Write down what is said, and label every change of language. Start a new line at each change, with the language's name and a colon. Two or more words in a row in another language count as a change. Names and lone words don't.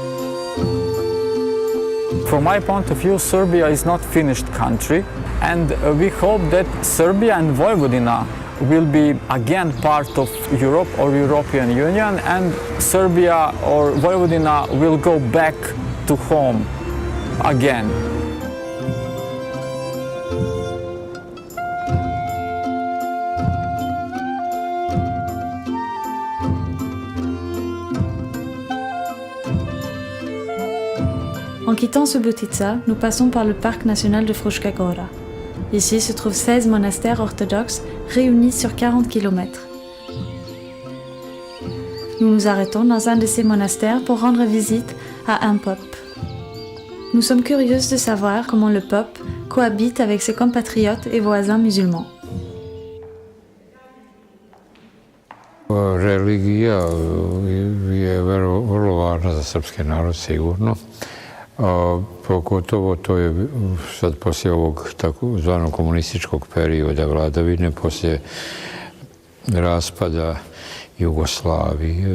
English: From my point of view, Serbia is not a finished country, and we hope that Serbia and Vojvodina will be again part of Europe or European Union, and Serbia or Vojvodina will go back to home again.
French: En quittant Subotica, nous passons par le parc national de Fruška Gora. Ici se trouvent 16 monastères orthodoxes réunis sur 40 km. Nous nous arrêtons dans un de ces monastères pour rendre visite à un pope. Nous sommes curieuses de savoir comment le pope cohabite avec ses compatriotes et voisins musulmans.
Serbian: Religija je vrlo važna za srpski narod, sigurno. Pogotovo to je sad poslije ovog takozvanog komunističkog perioda vladavine, poslije raspada Jugoslavije,